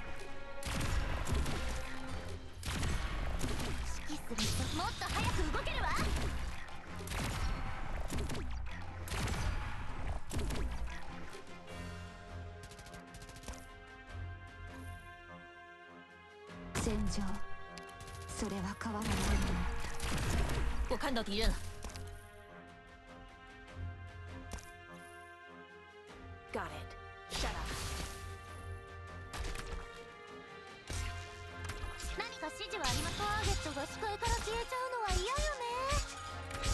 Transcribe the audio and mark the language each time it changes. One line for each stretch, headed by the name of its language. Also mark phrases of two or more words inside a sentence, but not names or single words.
Japanese: 指揮する人もっと早く動けるわ。戦場、それは変わらないもの。
Chinese: 我看到敌人了。
English: Got it. Shut up.
Japanese: 何か指示はあります。ターゲットが視界から消えちゃうのは嫌よね。